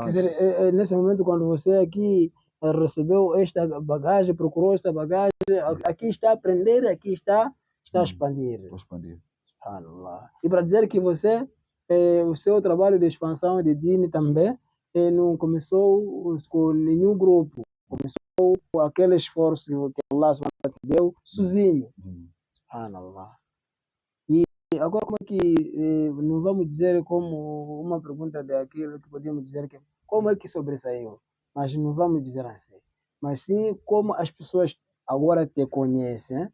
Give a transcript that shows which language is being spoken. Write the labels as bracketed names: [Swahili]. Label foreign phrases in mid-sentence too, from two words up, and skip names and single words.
[Portuguese] Quer dizer, nesse momento, quando você aqui recebeu esta bagagem, procurou esta bagagem, aqui está a aprender, aqui está a expandir. Estou a expandir. Subhanallah. E para dizer que você, o seu trabalho de expansão de Dini também, não começou com nenhum grupo, começou com aquele esforço que Allah [Arabic] سبحانه وتعالى [Portuguese] te deu sozinho. Subhanallah. E agora, como é que, não vamos dizer como uma pergunta daquilo que podemos dizer que, como é que sobressaiu? Mas não vamos dizer assim. Mas sim, como as pessoas agora te conhecem.